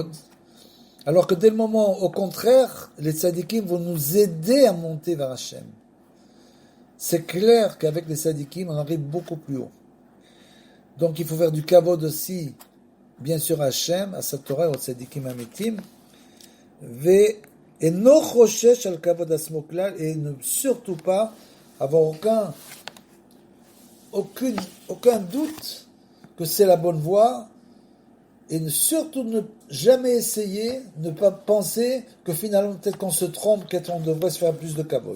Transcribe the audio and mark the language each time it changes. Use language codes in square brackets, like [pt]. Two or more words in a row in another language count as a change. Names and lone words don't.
[fr] Alors que dès le moment, au contraire, les tzadikim vont nous aider à monter vers Hachem. C'est clair qu'avec les tzadikim, on arrive beaucoup plus haut. Donc il faut faire du kavod aussi, bien sûr, à Hachem, à sa Torah, au [he] צדיקים האמיתיים, [fr] et [he] אינו חושש על כבוד עצמו כלל, [fr] et ne surtout pas avoir aucun doute que c'est la bonne voie, et surtout ne jamais essayer, ne pas penser que finalement peut-être qu'on se trompe, qu'on devrait se faire plus de kavod.